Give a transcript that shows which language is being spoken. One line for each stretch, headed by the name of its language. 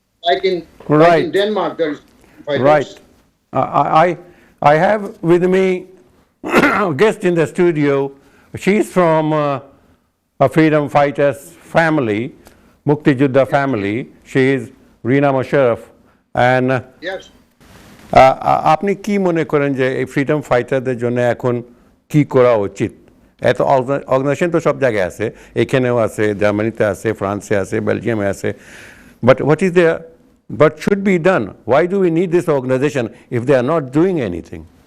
English: Like in Denmark, there is fighters. Right. I have with me a guest in the studio. She's from a freedom fighters family, Mukti Juddha family. She is Rina Musharraf. And yes.
Bangla: আপনি কি মনে করেন যে এই freedom ফাইটারদের জন্য এখন কি করা উচিত? এত অর্গানাইজেশন তো সব জায়গায় আছে, এখানেও আছে, জার্মানিতে আছে, ফ্রান্সে আছে, বেলজিয়ামে আছে,
English: but what should be done? Why do we need this organization if they are not doing anything?